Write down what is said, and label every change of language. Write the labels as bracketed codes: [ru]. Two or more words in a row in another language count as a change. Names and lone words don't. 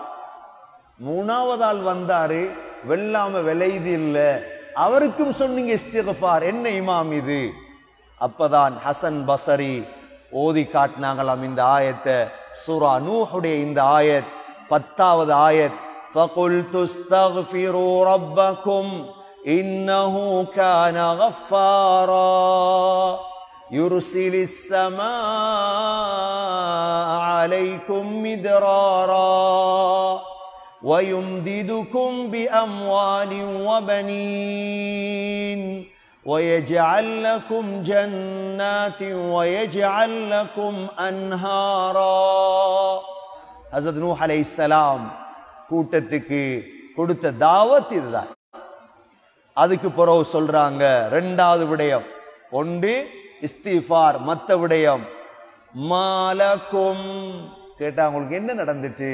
[ta] மூணாவது ஆள் வந்தாரு, வெல்லாம விளையுது இல்ல, அவருக்கும் சொன்னீங்க இஸ்திக்ஃபார். என்ன இமாம் இது? அப்பதான் ஹசன் பஸ்ரி ஓதி காட்டினாங்களாம் இந்த ஆயத்தை. சூரா நூஹுடைய இந்த ஆயத், 10வது ஆயத். [ar] فَقُلْتُ اسْتَغْفِرُوا رَبَّكُمْ إِنَّهُ كَانَ غَفَّارًا يُرْسِلِ السَّمَاءَ عَلَيْكُمْ مِدْرَارًا وَيُمْدِدُكُمْ بِأَمْوَالٍ وَبَنِينَ وَيَجْعَلْ لَكُمْ جَنَّاتٍ وَيَجْعَلْ لَكُمْ أَنْهَارًا. [ta] ஹஸரத் நூஹ் அலைஹிஸ்ஸலாம் கூட்டத்துக்கு கொடுத்த தாவத் இதுதான். அதுக்கு பிறகு சொல்றாங்க ரெண்டாவது விடயம். ஒன்று இஸ்திக்ஃபார், மத்த விடயம் மாலக்கும். கேட்டா உங்களுக்கு என்ன நடந்துட்டு?